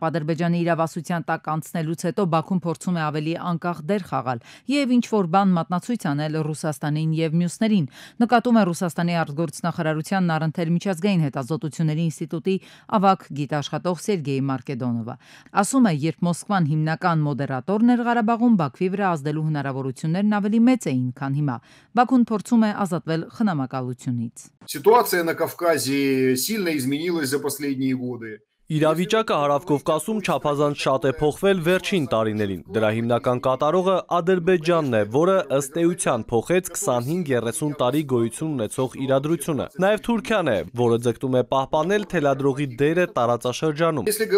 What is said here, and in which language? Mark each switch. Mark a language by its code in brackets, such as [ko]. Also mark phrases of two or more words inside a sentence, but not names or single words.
[hy] Ադրբեջանի իրավասության տակ անցնելուց հետո Բաքուն փորձում է ավելի անկախ դեր խաղալ եւ ինչ-որ բան մատնացույց անել Ռուսաստանին եւ մյուսներին։ Նկատում է Ռուսաստանի արտգործնախարարության Նարընթեր միջազգային հետազոտությունների ինստիտուտի ավագ գիտաշխատող Սերգեյ Մարկեդոնովը։ Ասում է, երբ Մոսկվան հիմնական մոդերատորն էր Ղարաբաղում, Բաքվի վրա ազդելու հնարավորություններն ավելի մեծ էին, քան հիմա։ Բաքուն փորձում է ազատվել խնամակալությունից։ [ru] Ситуация на Кавказе сильно изменилась за последние годы. [hy] Իրավիճակը Հարավկովկասում չափազանց շատ է փոխվել վերջին տարիներին։ Դրա հիմնական կատարողը Ադրբեջանն է, որը ըստ էության փոխեց 25-30 տարի գոյություն ունեցող իրադրությունը։ Նաև Թուրքիան է, որը ձգտում է պահպանել թելադրողի դերը տարածաշրջանում։